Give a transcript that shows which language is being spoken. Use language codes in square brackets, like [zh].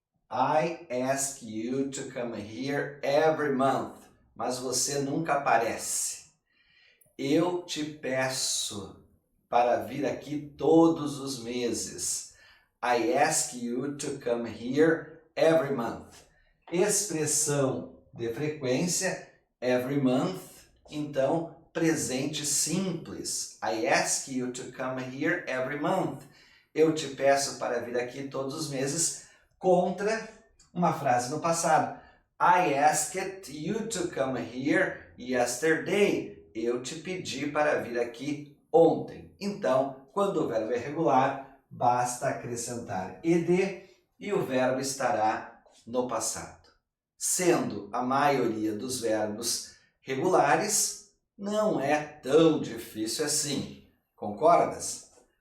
[en] I ask you to come here every month. [pt] Mas você nunca aparece. Eu te peço para vir aqui todos os meses. [en] I ask you to come here every month. [pt] Expressão de frequência, [en] every month, [pt] então presente simples. [en] I ask you to come here every month. [pt] Eu te peço para vir aqui todos os meses, contra uma frase no passado. [en] I asked you to come here yesterday. [pt] Eu te pedi para vir aqui ontem. Então, quando o verbo é regular, basta acrescentar ED e o verbo estará no passado. Sendo a maioria dos verbos regulares, não é tão difícil assim. Concordas?